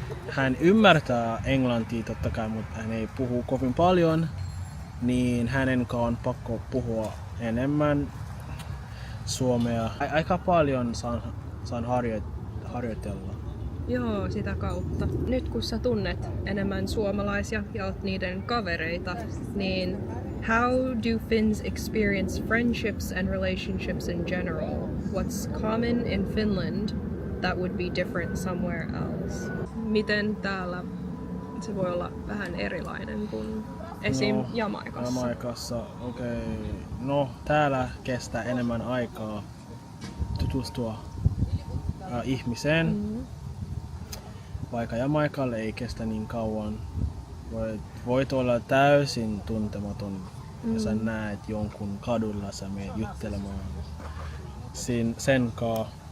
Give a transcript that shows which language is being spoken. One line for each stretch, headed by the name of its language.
Finnish: Hän ymmärtää englantia totta kai, mutta hän ei puhu kovin paljon, niin hänen kanssaan on pakko puhua enemmän suomea. Aika paljon saan harjoitella. Joo, sitä kautta. Nyt kun sä tunnet enemmän suomalaisia ja oot niiden kavereita, niin
English: how do Finns experience friendships and relationships in general? What's common in Finland that would be different somewhere else?
Finnish: Miten täällä se voi olla vähän erilainen kuin esim. Jamaikassa? Jamaikassa, okei. No, täällä kestää enemmän aikaa tutustua ihmiseen. Vaikka Jamaikalle ei kestä niin kauan. Voit olla täysin tuntematon ja sä näet jonkun kadulla, sä menet juttelemaan sen kaa.